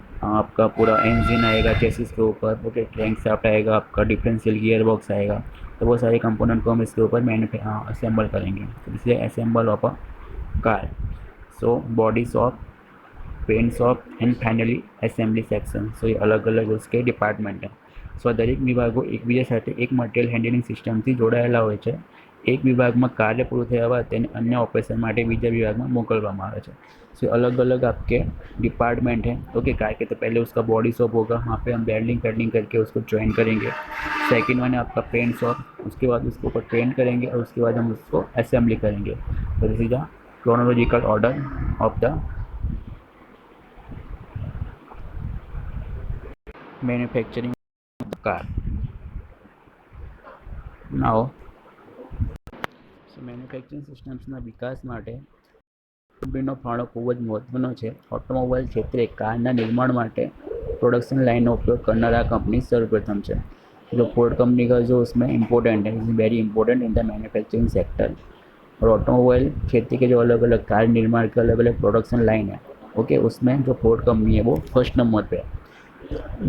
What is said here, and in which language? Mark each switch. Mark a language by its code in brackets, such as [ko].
[hi] आपका पूरा इंजन आएगा चेसिस के ऊपर, ओके। क्रैंकशाफ्ट आएगा, आपका डिफरेंशियल गियर बॉक्स आएगा। तो वो सारे कंपोनेंट को हम इसके ऊपर असेंबल करेंगे, तो इसलिए assemble of a car. [en] So body shop, paint shop and finally assembly section. [gu] સો એ અલગ અલગ उसके ડિપાર્ટમેન્ટ है। સો દરેક વિભાગો એકબીજા સાથે એક મટીરિયલ હેન્ડલિંગ સિસ્ટમથી જોડાયેલા હોય છે। એક વિભાગમાં કાર્ય પૂરું થયા બાદ તેને અન્ય ઓપરેશન માટે બીજા વિભાગમાં મોકલવામાં આવે છે। [hi] सो अलग अलग आपके डिपार्टमेंट हैं, ओके। कार के तो पहले उसका बॉडी शॉप होगा, वहाँ पे हम वेल्डिंग पेल्डिंग करके उसको ज्वाइन करेंगे। सेकंड वन है आपका पेंट शॉप, उसके बाद उसके ऊपर पेंट करेंगे और उसके बाद हम उसको असेंबली करेंगे। [en] तो this is the chronological order of the manufacturing of the car. [gu] Now, manufacturing સિસ્ટમ્સના વિકાસ માટે કંપનીનો ફાળો ખૂબ જ મહત્વનો છે। ઓટોમોબાઈલ ક્ષેત્રે કારના નિર્માણ માટે [hi] प्रोडक्शन लाइन का उपयोग करना कंपनी सर्वप्रथम है। जो फोर्ड कंपनी का जो उसमें इम्पोर्टेंट है, [en] Is very important in the manufacturing sector. [hi] और ऑटोमोबाइल क्षेत्र के जो अलग अलग कार निर्माण के अलग अलग प्रोडक्शन लाइन है, ओके, उसमें जो फोर्ड कंपनी है वो फर्स्ट नंबर पे है।